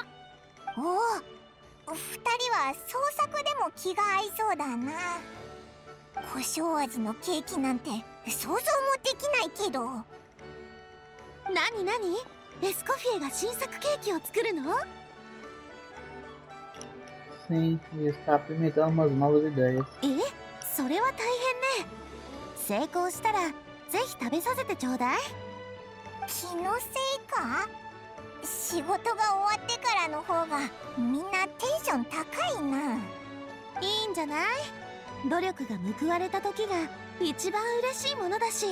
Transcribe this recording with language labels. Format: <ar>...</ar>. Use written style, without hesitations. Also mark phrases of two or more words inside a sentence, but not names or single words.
<ja>おお、二人は創作でも気が合いそうだな。胡椒味のケーキなんて想像もできないけど。なになに？エスコフィエが新作ケーキを作るの？</ja> <pt>Sim, ele está apimentando umas novas ideias.</pt> <ja>それは大変ね。成功したらぜひ食べさせてちょうだい。気のせいか？仕事が終わってからの方がみんなテンション高いな。いいんじゃない？努力が報われた時が一番嬉しいものだし。</ja>